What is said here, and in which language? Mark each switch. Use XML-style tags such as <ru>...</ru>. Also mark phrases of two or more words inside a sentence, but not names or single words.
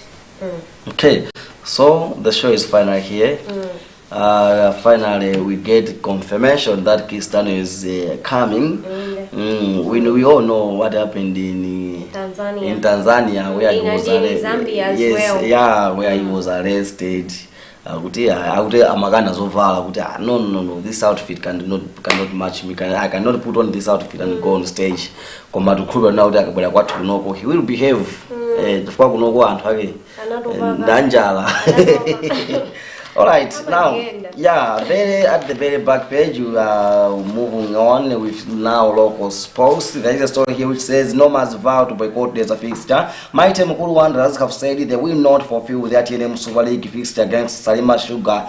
<en>Okay, so the show is final here. Finally, we get confirmation that Kiss Daniel is coming. We all know what happened in Tanzania where he was arrested. Zambia as Yes, well. yeah, where he was arrested.</en> <ny>Amagana zovala kuti</ny> <en>no, this outfit cannot match me. I cannot put on this outfit and go on stage.</en> <ny>Koma tukhulupira now kuti akabwera kwathu kunoko</ny> <en>he will behave.</en> <ny>Chifukwa kunoko anthu ake ndanjala.</ny> <en>All right, now, yeah, at the very back page, we are moving on with now local sports. There is a story here which says Noma's vow to boycott there's a fixture. Mighty Mukuru Wanderers have said they will not fulfill their TNM Super League fixture against Salima Sugar.</en>